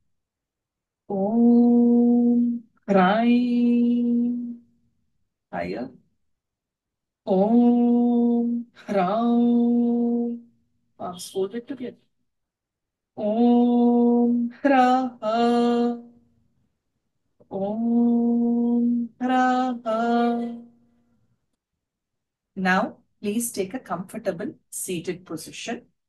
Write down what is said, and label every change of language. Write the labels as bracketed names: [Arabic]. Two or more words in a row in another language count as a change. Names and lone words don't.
[Sanskrit] Om Hraim. [English] Higher. [Sanskrit] Om Hraum. [English] Palms folded together. [Sanskrit] Om Hra. Om Hra. [English] Now, please take a comfortable seated position.